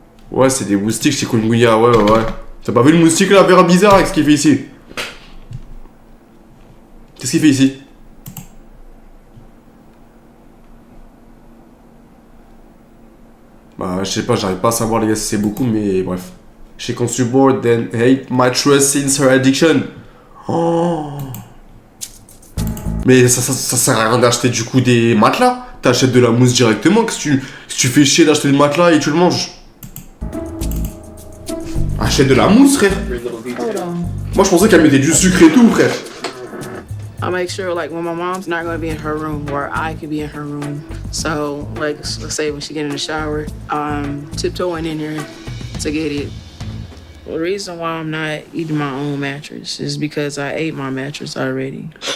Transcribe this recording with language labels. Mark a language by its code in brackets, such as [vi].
[fr] Ouais, c'est des moustiques chez Kunguya, ouais. T'as pas vu le moustique là, vert bizarre avec ce qu'il fait ici? Qu'est-ce qu'il fait ici? Bah, je sais pas, j'arrive pas à savoir les gars si c'est beaucoup, mais bref. [en] She consumed more than 8 mattress since her addiction. Oh. [fr] Mais ça sert à rien d'acheter du coup des matelas. T'achètes de la mousse directement. Si tu fais chier d'acheter le matelas et tu le manges. Achète de la mousse, frère. [en] Hold on. [fr] Moi, je pensais qu'elle mettait du sucre et tout, frère. [en] I make sure like when my mom's not gonna be in her room or I could be in her room. So like let's say when she get in the shower, I'm tiptoeing in there to get it. The reason why I'm not eating my own mattress is because I ate my mattress already.